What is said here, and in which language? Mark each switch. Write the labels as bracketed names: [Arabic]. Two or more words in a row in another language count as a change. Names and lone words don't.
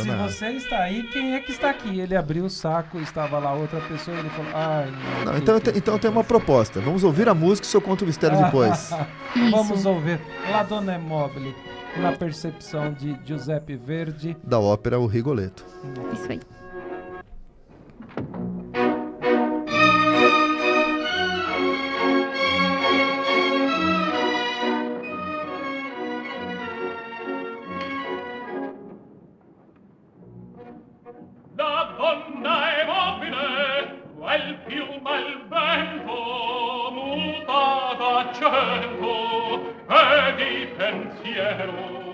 [Portuguese] Se você está aí, quem é que está aqui? Ele abriu o saco, estava lá outra pessoa e ele falou, não. Então tem uma proposta. Vamos ouvir a música e o senhor conta o mistério depois. Vamos ouvir La Donna è Mobile, na percepção de Giuseppe Verdi. Da ópera O Rigoletto. Isso aí. [Italian] La donna è mobile, quel piuma il vento, muta d'accento e di pensiero.